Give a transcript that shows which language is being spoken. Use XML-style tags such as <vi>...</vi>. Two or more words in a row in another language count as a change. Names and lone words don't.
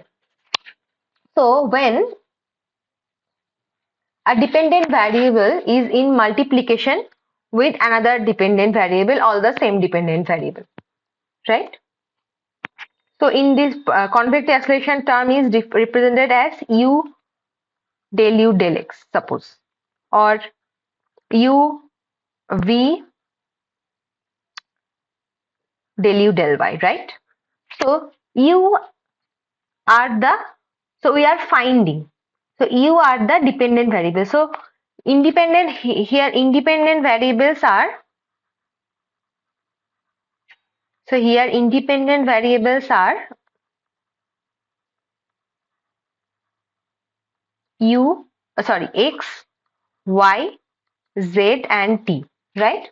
<en>So when a dependent variable is in multiplication with another dependent variable or the same dependent variable, right? So in this convective acceleration term is represented as u del u del x, suppose, or u v del u del y, right? So u are the, so we are finding, so u are the dependent variables. So independent here, independent variables are, so here independent variables are u, sorry, x, y, z and t, right?</en>